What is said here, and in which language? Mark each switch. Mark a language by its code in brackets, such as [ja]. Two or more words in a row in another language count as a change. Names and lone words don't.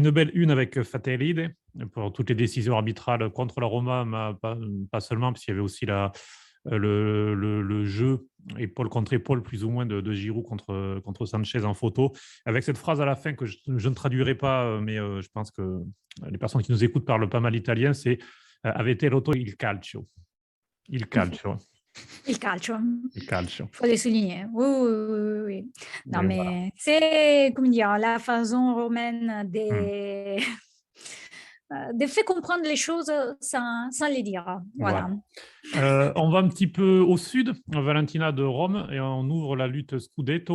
[fr] une belle une avec Fatelide pour toutes les décisions arbitrales contre la Roma, mais pas seulement, parce qu'il y avait aussi le jeu épaule contre épaule, plus ou moins, de Giroud contre Sanchez en photo, avec cette phrase à la fin que je ne traduirai pas, mais je pense que les personnes qui nous écoutent parlent pas mal italien, c'est [it] avete rotto il calcio. Il calcio. Il calcio. Il calcio. [fr] Il faut le souligner. Oui, oui, oui, oui. Non, Et voilà. mais c'est, comment dire, la façon romaine Mm. de faire comprendre les choses sans les dire. Voilà. Voilà. On va un petit peu au sud, Valentina, de Rome, et on ouvre la lutte Scudetto.